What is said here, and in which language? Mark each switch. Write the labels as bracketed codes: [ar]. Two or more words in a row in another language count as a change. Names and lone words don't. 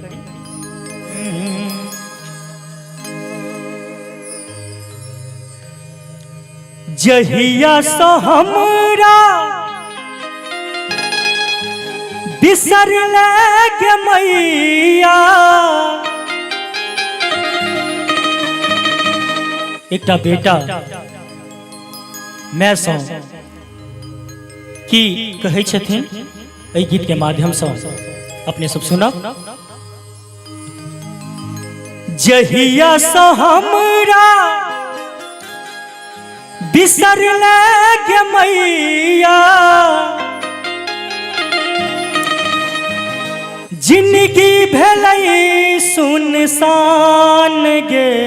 [mai] जहिया सो हमरा बिसर लगे मैया, एकटा बेटा मैं सौ की कहै छथिन एहि गीत के माध्यम से अपने सब सुना। जहिया सो हमरा बिसर लगे मैया, जिंदगी भेलै सुनसान गे,